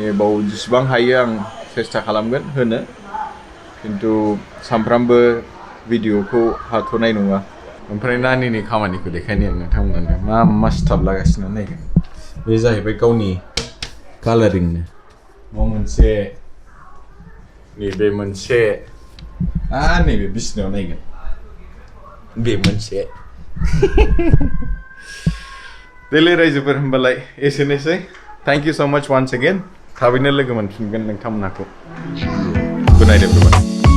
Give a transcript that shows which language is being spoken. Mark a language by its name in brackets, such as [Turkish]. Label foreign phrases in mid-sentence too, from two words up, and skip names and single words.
[Bodo] बाव जेसेबां हायो आं चेष्टा खालामगोन होनो किन्तु सानफ्रामबो भिडिअखौ हाथ'नाय नङा ओमफ्राय नानिनि खामानिखौ देखायनो नोंथांमोननो मा मास्टाब लागासिनो नायगोन बे जाहैबाय गावनि कालारिंनो मा मोनसे नैबे मोनसे नैबे बिसिनायाव नायगोन बे मोनसे देलै रायजोफोर होनबालाय एसेनोसै [English] thank you so much once again [Bodo] थाबैनो लोगो मोनफिनगोन नोंथांमोनखौ [English] good night everyone